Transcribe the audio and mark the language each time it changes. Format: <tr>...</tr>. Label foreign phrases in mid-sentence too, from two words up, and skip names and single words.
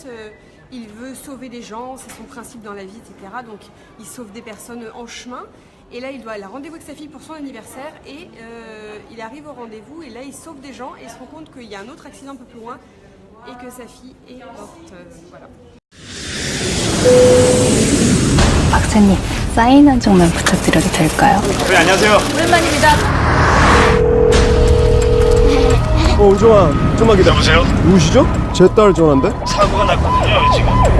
<fr>il veut sauver des gens, c'est son principe dans la vie, etc. Donc, il sauve des personnes en chemin. Et là, il a rendez-vous avec sa fille pour son anniversaire et il arrive au rendez-vous et là, il sauve des gens et il se rend compte qu'il y a un autre accident un peu plus loin et que sa fille est morte. Voilà.</fr> <ko>박사님, 사인 한 장만 부탁드려도 될까요? 네, 안녕하세요. 오랜만입니다. 은정아, 좀만 기다려. 여보세요? 누구시죠? 제 딸 전화인데? 사고가 났거든요, 지금.</ko>